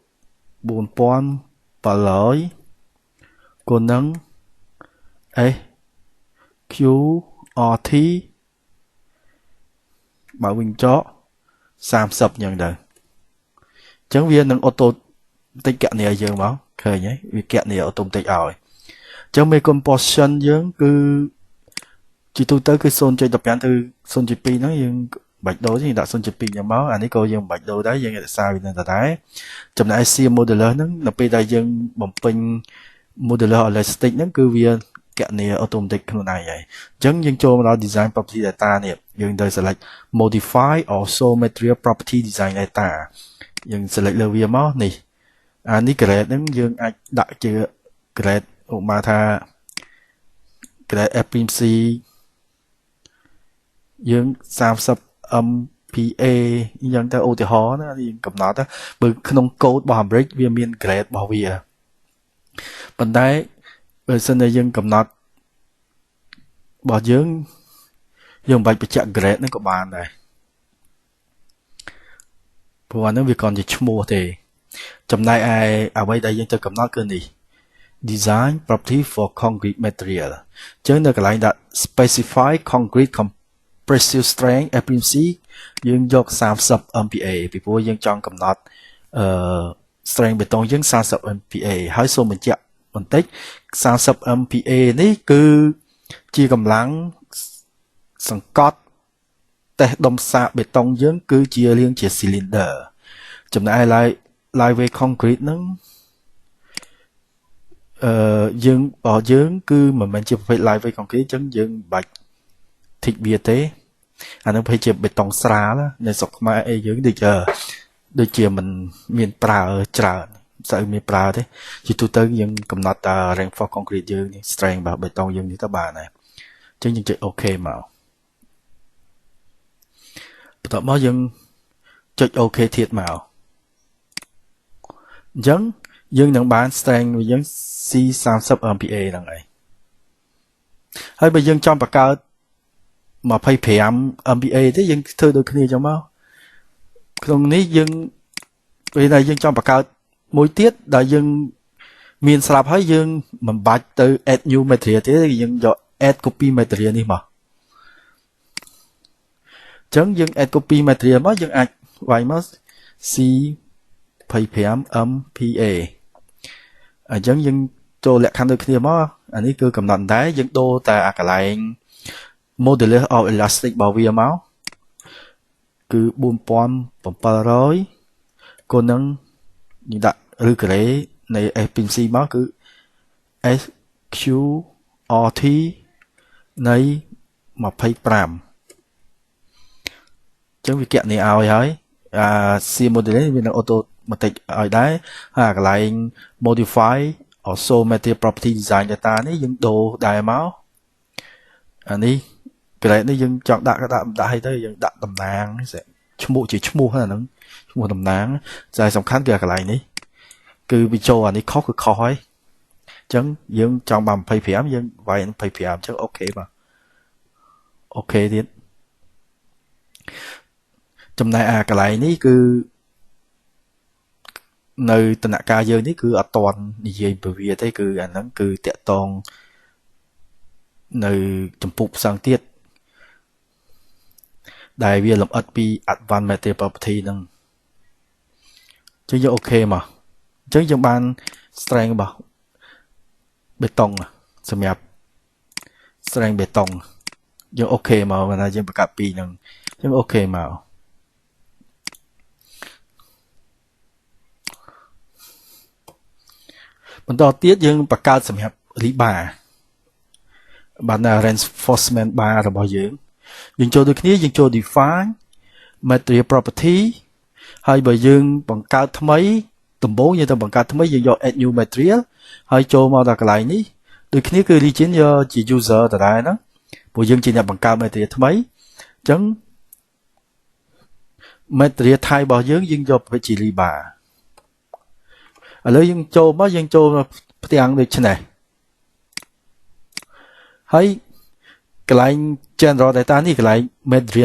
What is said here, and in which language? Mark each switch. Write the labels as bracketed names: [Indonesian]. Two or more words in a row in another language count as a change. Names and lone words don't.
[Khmer] 4700 គុណនឹង SQRT បើវិញចោ30អញ្ចឹងទៅអញ្ចឹងវានឹងអូតូតិចកណនីយើងមកឃើញហើយវាកណនីអូតូតិចឲ្យអញ្ចឹងមេគុណ portion យើងគឺជាទូទៅគឺ 0.15 ទៅ 0.2 ហ្នឹងយើងបាច់ដូរទេដាក់ 0.2 យ៉ាងមកអានេះក៏យើងមិនបាច់ដូរ ដែរយើងរក្សាវានៅដដែលចំណែក [English] C modulus [Khmer] ហ្នឹងនៅពេលដែលយើងបំពេញ [English] modulus elastic [Khmer] ហ្នឹងគឺវាកណនី automatic ខ្លួនឯងហើយអញ្ចឹងយើងចូលមកដល់ [English] design property data [Khmer] នេះយើងទៅ [English] select modify or show material property design data [Khmer] យើង select លើវាមកនេះអានេះ grade ហ្នឹងយើងអាចដាក់ជា grade ឧបមាថា [English] grade FPC [Khmer] យើង 30 MPa អញ្ចឹងទៅឧទាហរណ៍ណាយើងកំណត់ទៅបើក្នុង code របស់ Ambridge វាមាន grade របស់វាប៉ុន្តែបើសិនតែយើងកំណត់របស់យើងមិនបាច់បញ្ជាក់ grade ហ្នឹងក៏បានដែរ ព្រោះអាហ្នឹងវាគ្រាន់ជាឈ្មោះទេចំណែកឯអ្វីដែលយើងត្រូវកំណត់គឺនេះ [English] design property for concrete [Khmer] material អញ្ចឹងនៅកន្លែងដាក់ [English] specify concrete compressive strength FPC [Khmer] យើងយក 30 MPa ពីព្រោះយើងចង់កំណត់strength បេតុងយើង30 MPa ហើយសូមបញ្ជាក់បន្តិច30 MPa នេះគឺជាកម្លាំងសង្កត់តេស្តដុំសាកបេតុងយើងគឺជារាងជា cylinder ចំណែកឯ [English] lightweight concrete [Khmer] ហ្នឹង យើងរបស់យើងគឺមិនមែនជាប្រភេទ [English] lightweight concrete [Khmer] អញ្ចឹងយើងមិនបាច់ thick វាទេអានឹងប្រហែលជាបេតុងស្រាលនៅស្រុកខ្មែរអីយើងដូចជាមិនមានប្រើច្រើនស្អីមានប្រើទេជាទូទៅយើងកំណត់តែ [English] reinforced concrete [Khmer] យើងនេះ strength របស់បេតុងយើងនេះទៅបានហើយអញ្ចឹងយើងចុច OK មក បន្ទាប់មកយើងចុច OK ទៀតមកអញ្ចឹងយើងនឹងបាន strength របស់យើង C30 MPa ហ្នឹងឯងហើយបើយើងចង់បង្កើត25 MPa ទេយើងធ្វើដូចគ្នាអញ្ចឹងមកក្នុងនេះយើងពេលដែលយើងចង់បង្កើតមួយទៀតដែលយើងមានស្រាប់ហើយយើងមិនបាច់ទៅ [English] add new material [Khmer] ទេយើងយក [English] add copy material [Khmer] នេះមក អញ្ចឹងយើង [English] add copy material [Khmer] មកយើងអាចវាយមក C25 MPa អ ញ្ចឹងយើងចូលលក្ខខណ្ឌដូចគ្នាមកអានេះគឺកំណត់ដែរយើងដូរតែអាកន្លែង [English] modulus of elastic [Khmer] របស់វាមកគឺ4700គុណនឹងយើងដាក់ឬក្រេនៃ FPC មកគឺ SQRT នៃ25 អញ្ចឹងវាកណនីឲ្យហើយ [English] C modulus [Khmer] វានឹង automatic ឲ្យដែរហើយកន្លែង [English] modify also material property design [Khmer] data នេះយើងដូរដែរមកអានេះ grade នេះយើងចង់ដាក់ឲ្យទៅយើងដាក់តំណាងឈ្មោះជាឈ្មោះហ្នឹងឈ្មោះតំណាងតែសំខាន់គឺកន្លែងនេះគឺវាចូលអានេះខុសគឺខុសហើយអញ្ចឹងយើងចង់បាន25យើងវាយ25អញ្ចឹងអូខេបាទអូខេទៀត ចំណែកអាកន្លែងនេះគឺនៅដំណាក់កាលយើងនេះគឺអត់តន់និ យាយពីវាទេគឺអាហ្នឹងគឺតាក់តងនៅចម្ពោះផ្សងទៀតដែលវាលម្អិតពី [English] advanced material property [Khmer] ហ្នឹងចឹងយើងអូខេមកអញ្ចឹងយើងបាន strength របស់បេតុងសម្រាប់ strength បេតុងយើងអូខេមកបើថាយើងបង្កើតពីហ្នឹងយើងអូខេមក បន្តទៀតយើងបង្កើតសម្រាប់ rebar បាន [English] reinforcement bar [Khmer] របស់យើងចូលដូចគ្នាយើងចូល [English] define material property [Khmer] ហើយបើយើងបង្កើតថ្មីដំបូងយើងទៅបង្កើតថ្មីយើងយក [English] add new material [Khmer] ហើយចូលមកដល់កន្លែងនេះដូចគ្នាគឺ region យកជា user ដដែលហ្នឹងព្រោះយើងជាអ្នកបង្កើត material ថ្មីអញ្ចឹង [English] material type [Khmer] របស់យើងយកប្រភេទជា rebar ឥឡូវយើងចូលមកផ្ទាំងដូចនេះហើយកន្លែង [English] general data [Khmer] នេះកន្លែង material